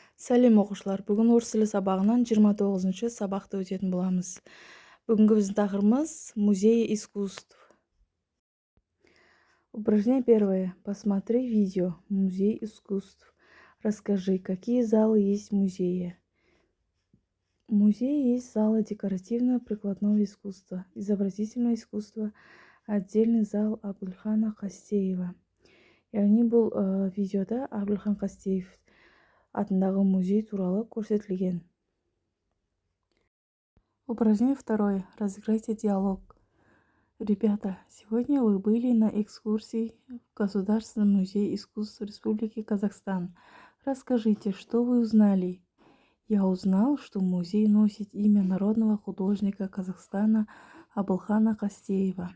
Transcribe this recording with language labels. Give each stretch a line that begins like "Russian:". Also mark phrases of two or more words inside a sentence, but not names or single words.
Kazakh: Сәлем оқушылар. Бүгін орыс тілі сабағынан 29-шы сабақты өтетін боламыз. Бүгінгі біздің тақырыбымыз
Russian: музей искусств. Упражнение первое. Посмотри видео «Музей искусств». Расскажи, какие залы есть в музее. В музее есть залы декоративно-прикладного искусства, изобразительного искусства, отдельный зал Абдулхана Қастеева.
Kazakh: Яғни бұл видеода Абдулхан Қастеев атындағы музей туралы көрсетілген.
Russian: Упражнение второе. Разыграйте диалог. Ребята, сегодня вы были на экскурсии в Государственный музей искусств Республики Казахстан. Расскажите, что вы узнали? Я узнал, что музей носит имя народного художника Казахстана Абдулхана Қастеева.